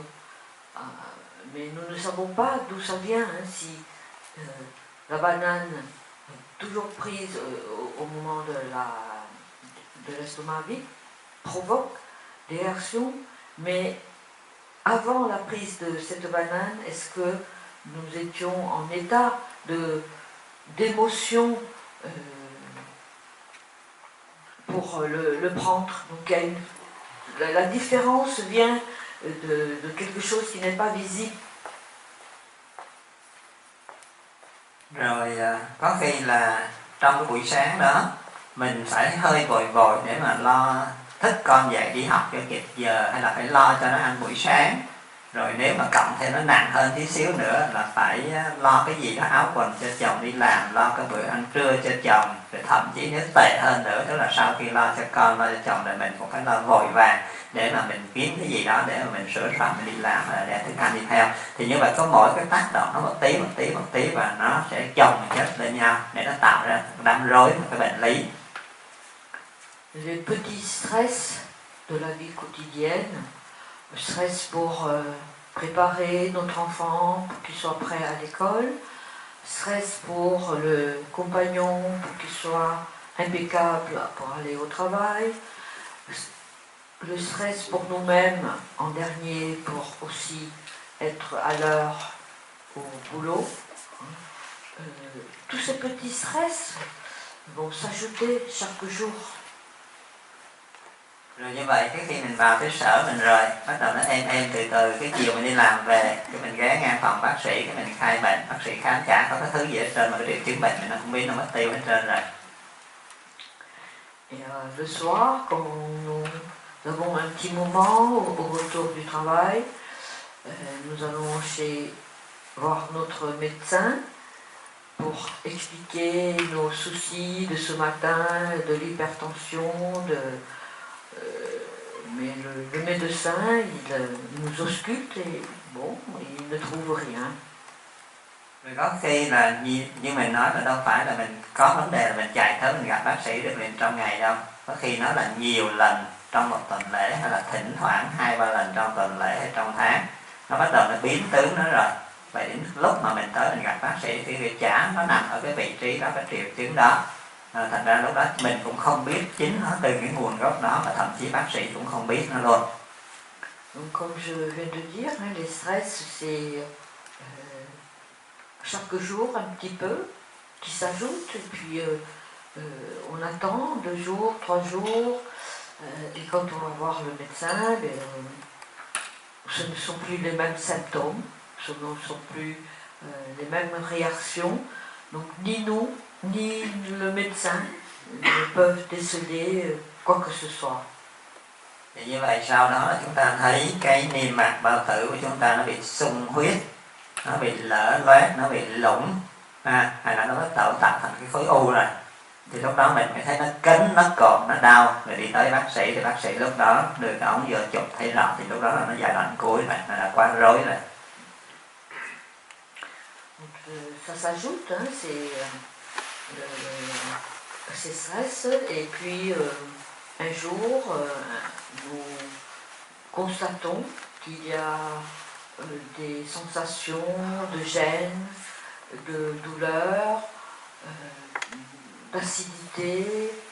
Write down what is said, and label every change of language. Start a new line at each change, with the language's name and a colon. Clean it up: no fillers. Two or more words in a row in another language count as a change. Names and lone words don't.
French: Mais nous ne savons pas d'où ça vient, si la banane toujours prise au moment de l'estomac vide provoque des réactions, mais avant la prise de cette banane, est-ce que nous étions en état d'émotion pour le prendre? Donc la différence vient de quelque chose qui n'est pas visible.
Vietnamese: Rồi có khi là trong cái buổi sáng đó mình phải hơi vội để mà lo thức con dậy đi học cho kịp giờ, hay là phải lo cho nó ăn buổi sáng. Rồi nếu mà cộng thêm nó nặng hơn tí xíu nữa là phải lo cái gì đó, áo quần cho chồng đi làm, lo cái bữa ăn trưa cho chồng, rồi thậm chí nếu tệ hơn nữa, tức là sau khi lo cho con, lo cho chồng rồi mình cũng phải lo vội vàng để mà mình kiếm cái gì đó để mà mình sửa soạn, mình đi làm, để thức ăn đi theo. Thì như vậy có mỗi cái tác động nó một tí và nó sẽ chồng chất lên nhau để nó tạo ra đám rối, một cái bệnh lý.
French: Les petits stress de la vie quotidienne, stress pour préparer notre enfant pour qu'il soit prêt à l'école, stress pour le compagnon pour qu'il soit impeccable pour aller au travail, le stress pour nous-mêmes en dernier pour aussi être à l'heure au boulot. Tous ces petits stress vont s'ajouter chaque jour.
Vietnamese: Rồi như vậy cái khi mình vào cái sở mình rồi, bắt đầu nó êm từ từ, cái chiều mình đi làm về, cái mình ghé ngang phòng bác sĩ, cái mình khai bệnh, bác sĩ khám chả có cái thứ gì hết trơn, mà cái triệu chứng bệnh mình nó không biết, nó mất tiêu hết trơn rồi.
French: Et le soir, quand nous avons un petit moment au retour du travail, nous allons voir notre médecin pour expliquer nos soucis de ce matin, de l'hypertension, mais le médecin, il nous ausculte et bon, il ne trouve rien.
Vietnamese: Rồi có khi là như mình nói là đâu phải là mình có vấn đề là mình chạy tới mình gặp bác sĩ được liền trong ngày đâu. Có khi nó là nhiều lần trong một tuần lễ, hay là thỉnh thoảng 2-3 lần trong tuần lễ hay trong tháng. Nó bắt đầu nó biến tướng nó rồi. Vậy đến lúc mà mình tới mình gặp bác sĩ thì cái chả nó nằm ở cái vị trí đó, cái triệu chứng đó. Thành ra lúc đó mình cũng không biết chính nó từ cái nguồn gốc đó, và thậm chí bác sĩ cũng không biết nó luôn.
French: Donc comme je viens de dire, les stress c'est chaque jour un petit peu qui s'ajoute, et puis on attend 2 jours, 3 jours, et quand on va voir le médecin, ce ne sont plus les mêmes symptômes, ce ne sont plus les mêmes réactions, donc ni nous, ni le médecin ne peuvent déceler quoi que ce soit.
Vietnamese: Thì như vậy sau đó là chúng ta thấy cái niêm mạc bao tử của chúng ta nó bị sung huyết, nó bị lở loét, nó bị lủng, hay là nó bắt đầu tạo thành cái khối u rồi. Thì lúc đó mình mới thấy nó cấn, nó cộm, nó đau, rồi đi tới bác sĩ, thì bác sĩ lúc đó đưa cái ống vô chụp thấy rõ, thì lúc đó là nó giai đoạn cuối rồi, nó đã quá rối rồi.
French: Ça s'ajoute, ces stress, et puis un jour, nous constatons qu'il y a des sensations de gêne, de douleur, d'acidité.